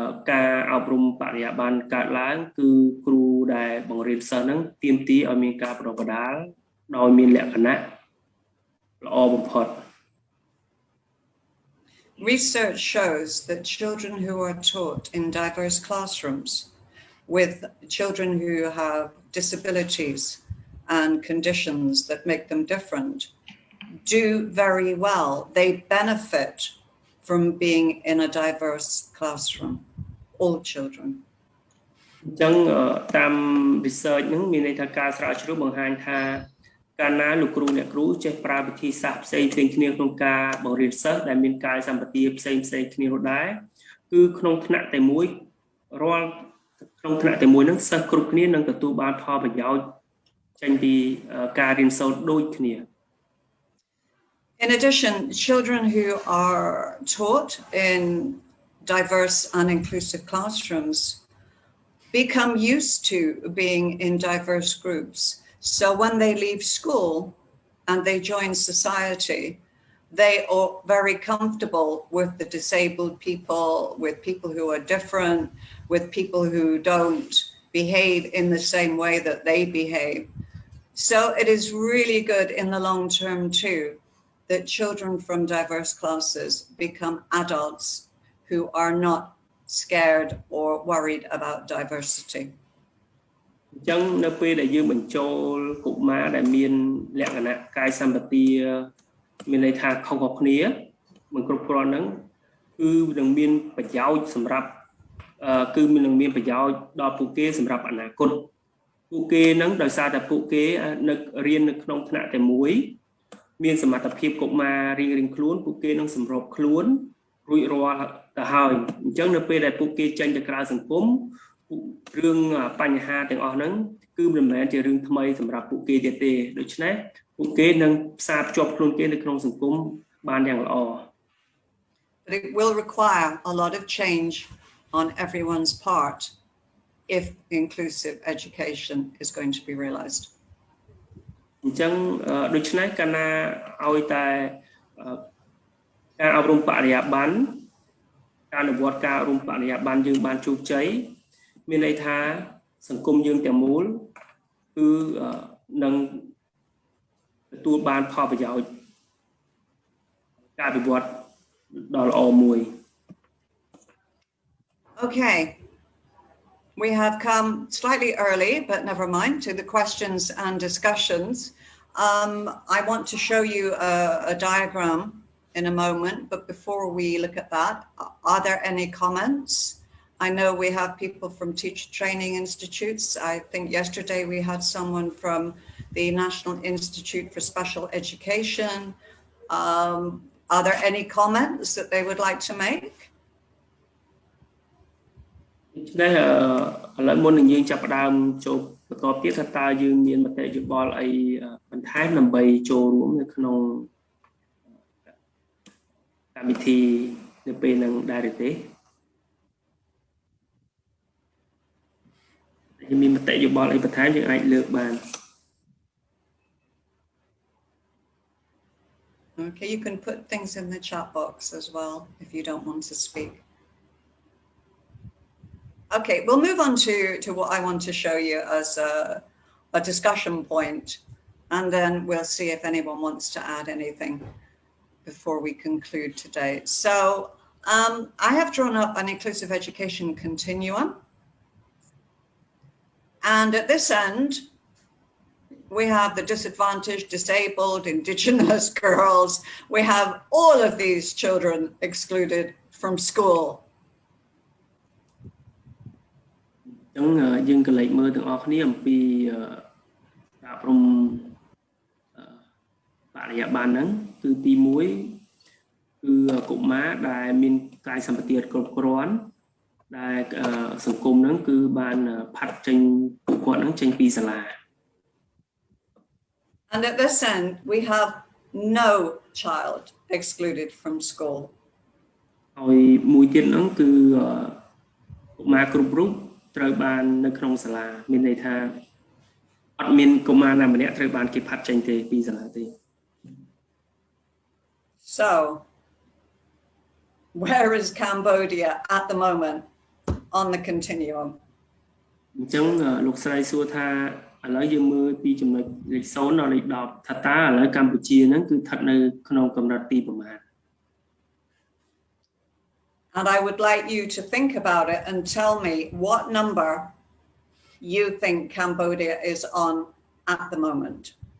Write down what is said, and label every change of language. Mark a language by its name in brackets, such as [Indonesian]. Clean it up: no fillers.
[Khmer] ការអប់រំបរិយាបន្នកើតឡើងគឺគ្រូដែលបង្រៀនសិស្សហ្នឹងទាមទារឲ្យមានការបណ្ដុះបណ្ដាលដោយមានលក្ខណៈល្អបំផុត [English] Research shows that children who are taught in diverse classrooms with children who have disabilities and conditions that make them different do very well. They benefit from being in a diverse classroom, all children. [Khmer] អញ្ចឹងតាម research ហ្នឹងមានន័យថាការស្រាវជ្រាវបង្ហាញថាកាលណាលោកគ្រូអ្នកគ្រូចេះប្រើវិធីសាស្ត្រផ្សេងៗគ្នាក្នុងការបង្រៀនសិស្សដែលមានកាយសម្បទាផ្សេងៗគ្នានោះដែរគឺក្នុងថ្នាក់តែមួយរាល់ក្នុងថ្នាក់តែមួយហ្នឹងសិស្សគ្រប់គ្នានឹងទទួលបានផលប្រយោជន៍ចេញពីការរៀនសូត្រដូចគ្នា [English] In addition, children who are taught in diverse and inclusive classrooms become used to being in diverse groups. So when they leave school and they join society, they are very comfortable with the disabled people, with people who are different, with people who don't behave in the same way that they behave. So it is really good in the long term too, that children from diverse classes become adults who are not scared or worried about diversity. [Khmer] អញ្ចឹងនៅពេលដែលយើងបញ្ចូលកុមារដែលមានលក្ខណៈកាយសម្បទាមានន័យថាខុសៗគ្នាមិនគ្រប់គ្រាន់ហ្នឹងគឺនឹងមានប្រយោជន៍សម្រាប់ នឹងមានប្រយោជន៍ដល់ពួកគេសម្រាប់អនាគតពួកគេហ្នឹងដោយសារតែពួកគេនៅរៀននៅក្នុងថ្នាក់តែមួយមានសមត្ថភាពកុមាររៀងៗខ្លួនពួកគេនឹងសម្របខ្លួនរួចរាល់ទៅហើយអញ្ចឹងនៅពេលដែលពួកគេចេញទៅក្រៅសង្គមរឿងបញ្ហាទាំងអស់ហ្នឹងគឺមិនមែនជារឿងថ្មីសម្រាប់ពួកគេទៀតទេដូច្នេះពួកគេនឹងផ្សារភ្ជាប់ខ្លួនគេនៅក្នុងសង្គមបានយ៉ាងល្អ [English] But it will require a lot of change on everyone's part if inclusive education is going to be realized. [Khmer] អញ្ចឹងដូច្នេះកាលណាឲ្យតែការអប់រំបរិយាបន្នការអនុវត្តការអប់រំបរិយាបន្នយើងបានជោគជ័យមានន័យថាសង្គមយើងទាំងមូលគឺនឹងទទួលបានផលប្រយោជន៍ការវិវត្តដ៏ល្អមួយ [English] Okay, we have come slightly early, but never mind, to the questions and discussions. I want to show you a diagram in a moment, but before we look at that, are there any comments? I know we have people from teacher training institutes. I think yesterday we had someone from the National Institute for Special Education. Are there any comments that they would like to make? [Khmer] នេះឥឡូវមុននឹងយើងចាប់ផ្ដើមចូលបន្តទៀតថាតើយើងមានមតិយោបល់អីបន្ថែមដើម្បីចូលរួមនៅក្នុងកម្មវិធីនៅពេលហ្នឹងដែរទេយើងមានមតិយោបល់អីបន្ថែមយើងអាចលើកបាន [English] Okay, you can put things in the chat box as well if you don't want to speak. Okay, we'll move on to what I want to show you as a discussion point, and then we'll see if anyone wants to add anything before we conclude today. So I have drawn up an inclusive education continuum. And at this end, we have the disadvantaged, disabled, indigenous girls. We have all of these children excluded from school. [Khmer] អញ្ចឹងយើងក៏លេចមើលទាំងអស់គ្នាអំពីការអប់រំបរិយាបន្នហ្នឹងគឺទី1គឺកុមារដែលមានកាយសម្បទាគ្រប់គ្រាន់ដែលសង្គមហ្នឹងគឺបានផាត់ចេញពួកគាត់ហ្នឹងចេញពីសាលា [English] And at this end we have no child excluded from school. [Khmer] ហើយមួយទៀតហ្នឹងគឺកុមារគ្រប់រូបត្រូវបាននៅក្នុងសាលាមានន័យថាអត់មានកុមារណាម្នាក់ត្រូវបានគេផាត់ចេញទេពីសាលាទេ [English] So where is Cambodia at the moment on the continuum? [Khmer] អញ្ចឹងលោកស្រីសួរថាឥឡូវយើងមើលពីចំណុចលេខ0ដល់លេខ10ថាតើឥឡូវកម្ពុជាហ្នឹងគឺស្ថិតនៅក្នុងកម្រិតទីប្រមាណ [English] And I would like you to think about it and tell me what number you think Cambodia is on at the moment.